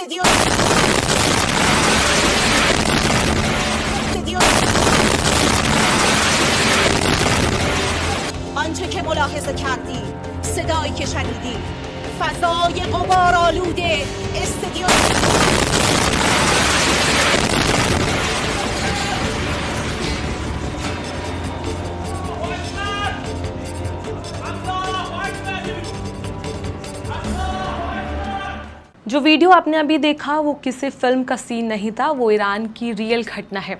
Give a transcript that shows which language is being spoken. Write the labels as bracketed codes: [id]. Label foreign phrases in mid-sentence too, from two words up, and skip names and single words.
[fa] Dios. De Dios. آنچه که ملاحظه کردی، صدایی که شنیدی، فضای غبارآلوده استدیو. [hi] जो वीडियो आपने अभी देखा वो किसी फिल्म का सीन नहीं था, वो ईरान की रियल घटना है।